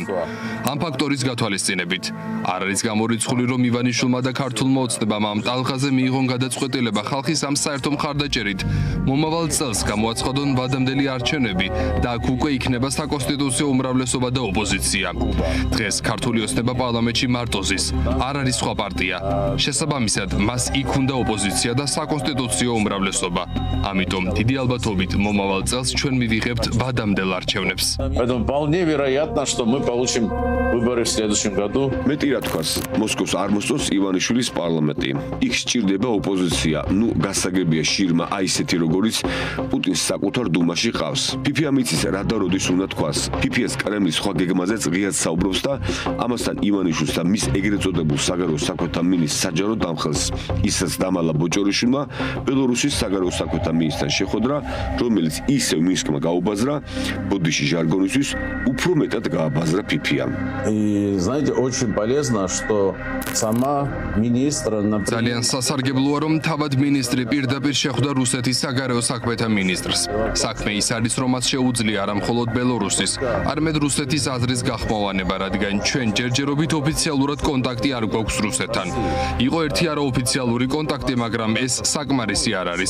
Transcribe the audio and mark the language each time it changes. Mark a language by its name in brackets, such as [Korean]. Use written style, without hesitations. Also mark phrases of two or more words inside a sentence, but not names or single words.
[Georgian] ამ ფაქტორის გათვალისწინებით არ არის გამორიცხული, რომ ივანიშვილმა და ქართულმა ოცნებამ ამ ტალღაზე მიიღონ გადაწყვეტილება ხალხის ამ საერთო მხარდაჭერით მომავალ წელს გამოაცხადონ ვადამდელი არჩევნები და აქ უკვე იქნება საკონსტიტუციო უმრავლესობა და ოპოზიცია. დღეს ქართული ოცნება პარლამენტში მარტოზის, არ არის სხვა პარტია. შესაბამისად, მას იქ უნდა ოპოზიცია და საკონსტიტუციო უმრავლესობა. ამიტომ დიდი ალბათობით მომავალ წელს ჩვენ მივიღებთ ვადამდელ არჩევნებს. [Russian] Поэтому вполне вероятно, что мы получим выборы в следующем году. [Georgian] მეტი რა თქვას, მოსკოვს არ მოსწონს ივანიშვილის პარლამენტი. იქ სჭირდება ოპოზიცია, გასაგებია შირმა აი ესეთი როგორიც პუტინს საკუთარ დუმაში ყავს. ფიფიამ იცის რა და როდის უნდა თქვას. ფიფიას კრემლის სხვა გეგმაზეც ღიად საუბრობს და ამასთან ივანიშვილს და მის ეგრეთ წოდებულ საგარეო საქმეთა მინისტრს საჯარო დამხელს. ისაც დამალა ბოჭორიშვილმა ბელორუსის საგარეო საქმეთა მინისტრთან შეხვედრა, რომელიც ისევ მინსკმა გაუბაზრა, ბოდიში ჟარგონისთვის უფრო მეტად გააბაზრა фифиям. [Russian] И знаете, очень полезно, что сама министр [Georgian] ძალიან სასარგებლოა რომ თავად მინისტრი პირდაპირ შეხვდა რუსეთის საგარეო საქმეთა მინისტრს. საქმე ის არის რომ მას შეუძლია არა მხოლოდ ბელორუსის, არამედ რუსეთის აზრის გახმოვანება, რადგან ჩვენ ჯერჯერობით ოფიციალურად კონტაქტი არ გვაქვს რუსეთთან. იყო ერთი არაოფიციალური კონტაქტი, მაგრამ ეს საკმარისი არ არის.